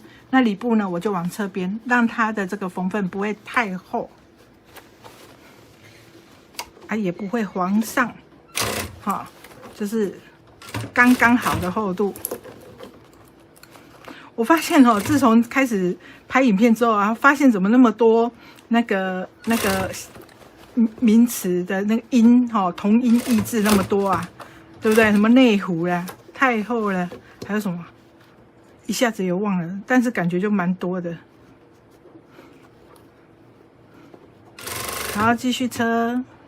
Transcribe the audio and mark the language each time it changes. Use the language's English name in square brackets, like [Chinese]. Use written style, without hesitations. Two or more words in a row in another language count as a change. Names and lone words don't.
[Chinese] 那裡布呢，我就往側邊，讓它的這個縫份不會太厚，啊，也不會往上，哈，就是剛剛好的厚度。我發現哦，自從開始拍影片之後啊，發現怎麼那麼多那個名詞的那個音哦，同音異字那麼多啊，對不對？什麼內弧啦、太厚了，還有什麼？一下子也忘了，但是感覺就蠻多的。好，繼續車。